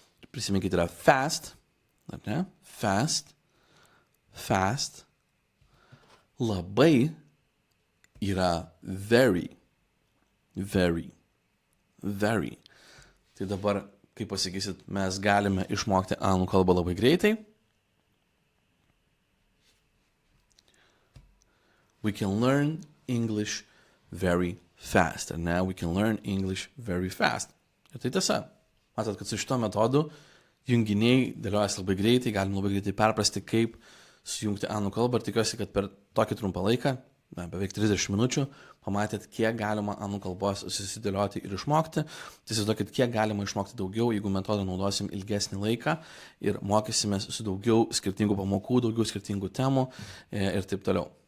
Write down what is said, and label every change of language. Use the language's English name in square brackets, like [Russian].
[Lithuanian] Prisiminkite, yra fast. Ar ne? Fast. Fast. Labai yra very. Very. Very. Tai dabar, kaip pasakysit, mes galime išmokti anglų kalbą labai greitai. [English] We can learn English very fast. And now we can learn English very fast. [Lithuanian] Ir tai tiesa. Matot, kad su šito metodu junginiai dėliojasi labai greitai, galim labai greitai perprasti, kaip sujungti anglų kalbą. Ir tikiuosi, kad per tokį trumpą laiką, beveik 30 minučių, pamatėt, kiek galima anglų kalbos susidėlioti ir išmokti. Tai įsivaizduokit, kiek galima išmokti daugiau, jeigu metodą naudosim ilgesnį laiką ir mokysimės su daugiau skirtingų pamokų, daugiau skirtingų temų ir taip toliau.